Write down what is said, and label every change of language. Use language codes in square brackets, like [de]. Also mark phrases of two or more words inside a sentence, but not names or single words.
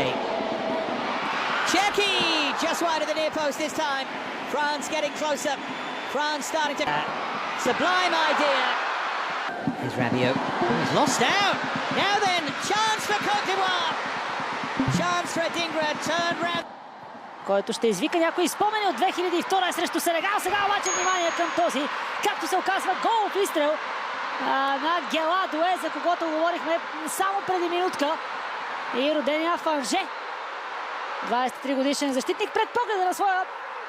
[en] Czechia just wide of the near post this time. France getting closer. France starting to... sublime idea. Here's Rabiot. He's lost out. Now then, chance for Côte d'Ivoire. Chance for Adingra, turn round. [bg] Който ще извика някои спомени от 2002 срещу Сенегал. Сега обаче внимание към този, както се оказва, голов изстрел на Гела Дуе, за когото говорихме само преди минутка. И родения в Анже. 23 годишен защитник пред погледа на своя